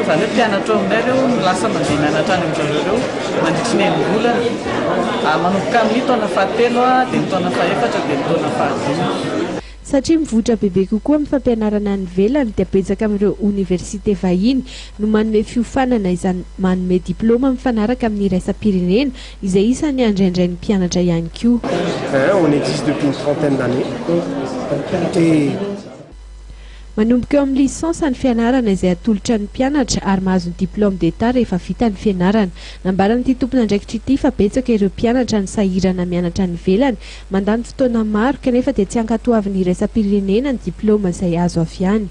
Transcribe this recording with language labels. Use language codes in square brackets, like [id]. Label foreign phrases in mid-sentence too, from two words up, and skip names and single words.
[mg] Izany hoe mpianatra aminay ireo lasa mandeha mianatra any amin'izareo ireo mandritra ny enimbolana manomboka amin'ny taona fahatelo dia ny taona fahaefatra dia ny taona fahadimy. Satria mivoatra bebe kokoa amin'ny fampianarana any ivelany dia betsaka amin'ireo université vahiny no manome fiofanana izany manome diplôma mifanaraka amin'ny iraisam-pirenena izay isan'ny andraindray ny mpianatra ihany koa. [fr] On existe depuis une trentaine d'années. [mg] Et manomboka eo amin'ny lisansa ny fianarana izay atolotra ny mpianatra ary mahazo ny [fr] diplôme d'état [mg] rehefa vita ny fianarana. Nambaran'ity tompon'andraikitra ity fa betsaka ireo mpianatra ny sahirana mianatra ny ivelany, mandany fotoana maro kanefa dia tsy ankatoavin'ny iraisam-pirenena ny diplôma izay azo avy any.